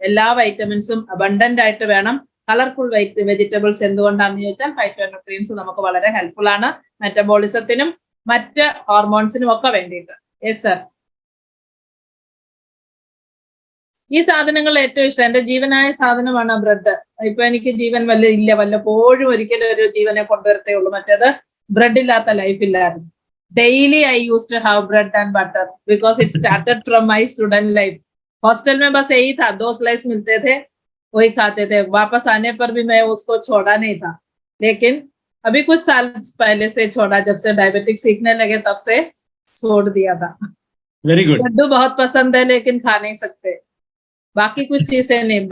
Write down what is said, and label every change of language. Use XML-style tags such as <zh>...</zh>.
<ml>എല്ലാ വൈറ്റമിൻസും അബണ്ടന്റ് ആയിട്ട് വേണം. കളർഫുൾ വെജിറ്റബിൾസ് എന്തുകൊണ്ടാണെന്ന് ചോദിച്ചാൽ ഫൈറ്റോ ന്യൂട്രിയൻസ് നമുക്ക് വളരെ ഹെൽപ്ഫുൾ ആണ്, മെറ്റബോളിസത്തിനും മറ്റ് ഹോർമോൺസിനും ഒക്കെ വേണ്ടിയിട്ട്. Yes sir. ഈ സാധനങ്ങൾ ഏറ്റവും ഇഷ്ടം, എന്റെ ജീവനായ സാധനമാണ് ബ്രെഡ്. ഇപ്പൊ എനിക്ക് ജീവൻ വല്ലപ്പോഴും ഒരിക്കലും ഒരു ജീവനെ കൊണ്ടുവരത്തേ ഉള്ളൂ. മറ്റേത് ബ്രെഡ് ഇല്ലാത്ത ലൈഫ് ഇല്ലായിരുന്നു.</ml> <en>Daily I used to have bread and butter because it started from my student life.</en> <hi>Hostel में बस यही था, 2 स्लाइस मिलते थे, वही खाते थे. वापस आने पर भी मैं उसको छोड़ा नहीं था, लेकिन अभी कुछ साल पहले से छोड़ा. जब से डायबिटिक सीखने लगे तब से छोड़ दिया था.</hi> <en>Very good.</en> <hi>लड्डू बहुत पसंद है लेकिन खा नहीं सकते. बाकी कुछ चीजें नहीं.</hi>